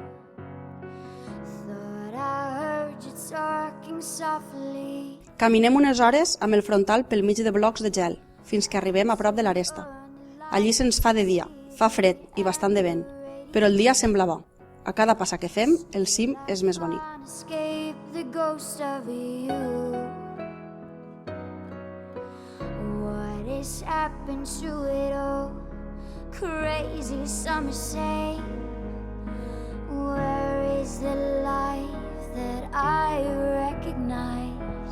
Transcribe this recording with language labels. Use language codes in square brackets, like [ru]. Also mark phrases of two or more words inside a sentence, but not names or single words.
[en] Thought I heard you talking softly. [ca] Caminem unes hores amb el frontal pel mig de blocs de gel, fins que arribem a prop de l'aresta. Allí se'ns fa de dia, fa fred i bastant de vent, però el dia sembla bo. A cada passa que fem, el cim és més bonic. [en] Escape the ghost of you. What has happened to it all? Crazy some say. Where is the life that I recognize?